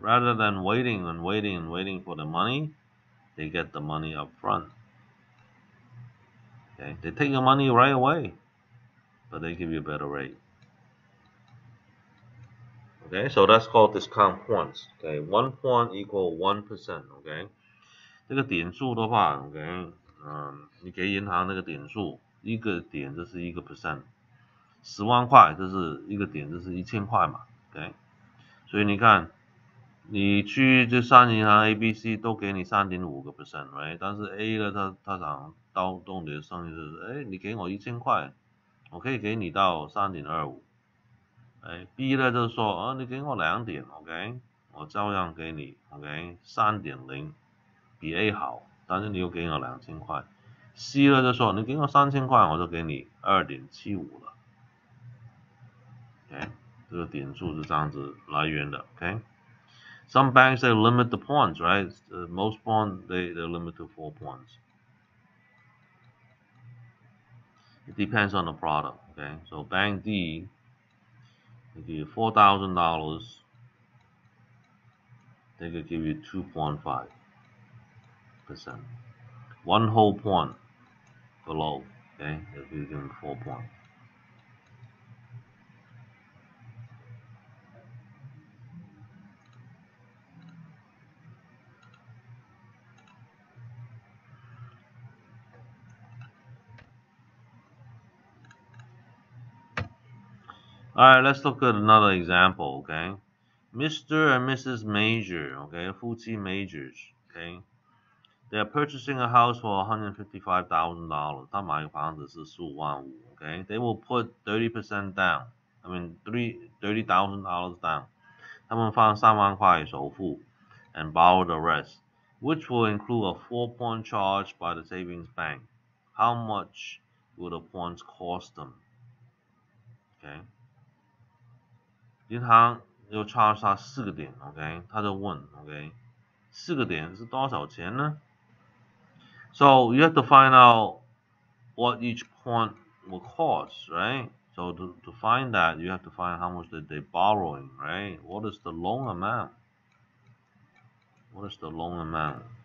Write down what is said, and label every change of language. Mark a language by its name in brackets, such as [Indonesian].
[English] Rather than waiting for the money, they get the money up front. Okay, they take your money right away, but they give you a better rate. Okay, so that's called discount points. Okay, 1 point equal 1%. [Chinese] Okay, 这个点数的话 ，OK， 你给银行那个点数，一个点就是1%， 10万块这是一个点，就是1000块嘛 ，OK， 所以你看你去这3银行 A、B、C 都给你3.5%，right？但是 A 呢，他想刀动你的生意是，你给我1000块，我可以给你到3.25。 B 呢就是说，你给我2点 ，OK， 我照样给你 ，OK， 3.0比 A 好，但是你又给我2000块。 C 呢就说，你给我3000块，我就给你2.75了。 OK， 这个点数是这样子来源的 ，OK。 [English] Some banks they limit the points, right? Most points they limit to 4 points. It depends on the product. Okay, so Bank D, they give you $4,000. They could give you 2.5%. 1 whole point below. Okay, if you give them 4 points. Alright, let's look at another example, okay? Mr. and Mrs. Major, okay, 夫妻 Majors, okay? They are purchasing a house for $155,000. [Chinese] 他买房子是15万5, okay? [English] They will put 30% down. I mean, $30,000 down. [Chinese] 他们放3万块首付 [English] and borrow the rest, which will include a 4-point charge by the savings bank. How much will the points cost them? Okay? [Chinese] 银行又 charge 他4个点 ，OK， 他就问 ，OK， 4个点是多少钱呢？ [English] So you have to find out what each point will cost, right? So to find that, you have to find how much that they're borrowing, right? What is the loan amount? What is the loan amount?